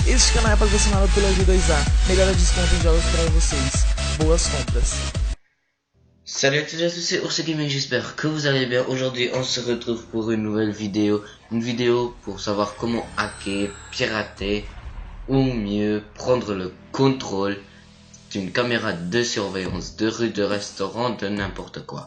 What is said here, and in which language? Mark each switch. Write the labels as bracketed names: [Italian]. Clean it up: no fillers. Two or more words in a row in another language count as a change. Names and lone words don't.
[Portuguese] Este canal é patrocinado pela G2A, melhor desconto em jogos para vocês. Boas compras. [French] Salut à tous et à tous, c'est Ours Gaming, j'espère que vous allez bien. Aujourd'hui on se retrouve pour une nouvelle vidéo. Une vidéo pour savoir comment hacker, pirater ou mieux prendre le contrôle d'une caméra de surveillance de rue, de restaurant, de n'importe quoi.